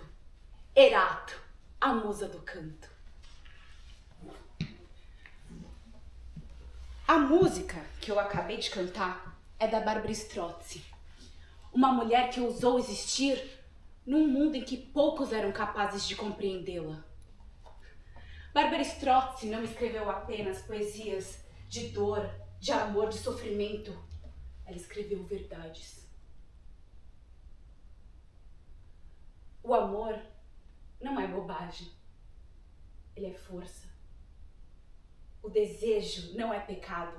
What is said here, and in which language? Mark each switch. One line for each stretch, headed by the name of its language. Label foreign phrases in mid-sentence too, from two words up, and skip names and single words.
Portuguese: Erato, a musa do canto. A música que eu acabei de cantar é da Barbara Strozzi, uma mulher que ousou existir num mundo em que poucos eram capazes de compreendê-la. Barbara Strozzi não escreveu apenas poesias de dor, de amor, de sofrimento. Ela escreveu verdades. O amor não é bobagem. Ele é força. O desejo não é pecado.